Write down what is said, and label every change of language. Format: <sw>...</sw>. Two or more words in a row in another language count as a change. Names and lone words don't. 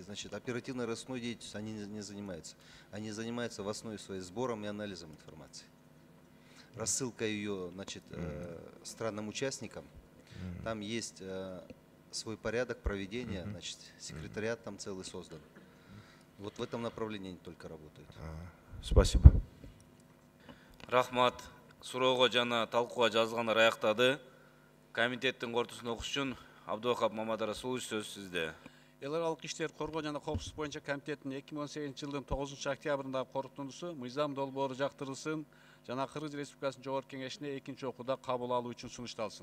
<ru>Значит, оперативно-розыскной деятельностью они не занимаются. Они занимаются в основе своей сбором и анализом информации. Рассылка ее, значит, странам-участникам. Там есть свой порядок проведения, значит, секретариат там целый создан. Вот в этом направлении они только работают. Спасибо.</ru> <ky>Рахмат. Суроого жана талкууга жазылгандар аяктады. Комитеттин кортусун окуш үчүн Абдувахап Мамадрасулович сөз сизде. Эл аралык иштер коргоо жана коопсуздук боюнча комитеттин 2018 жылдын 9 октябрындагы корутундусу мыйзам долбоору жактырылсын жана Кыргыз Республикасынын Жогорку Кеңешине экинчи окууда кабыл алуу үчүн сунушталсын.</ky>